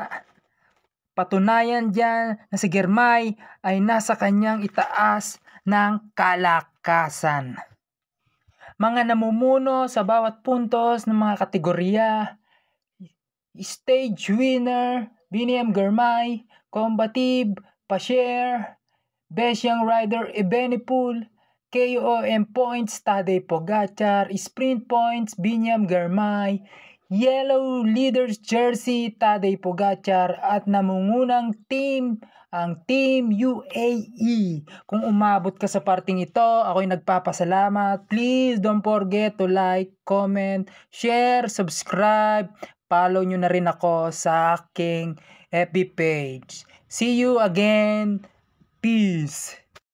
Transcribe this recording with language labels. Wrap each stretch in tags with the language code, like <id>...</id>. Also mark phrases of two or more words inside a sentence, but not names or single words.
<tl>Patunayan diyan na si Girmay ay nasa kanyang itaas ng kalakasan. Mga namumuno sa bawat puntos ng mga kategorya:</tl> <en>stage winner, Biniam Girmay; combative, Pasher; best young rider, Evenepoel; KOM points, Tadej Pogacar; sprint points, Biniam Girmay; yellow leaders jersey, Tadej Pogacar;</en> <tl>at namungunang team, ang Team UAE. Kung umabot ka sa parting ito, ako'y nagpapasalamat.</tl> <en>Please don't forget to like, comment, share, subscribe.</en> <tl>Follow nyo na rin ako sa aking</tl> <en>FB page. See you again. Peace.</en>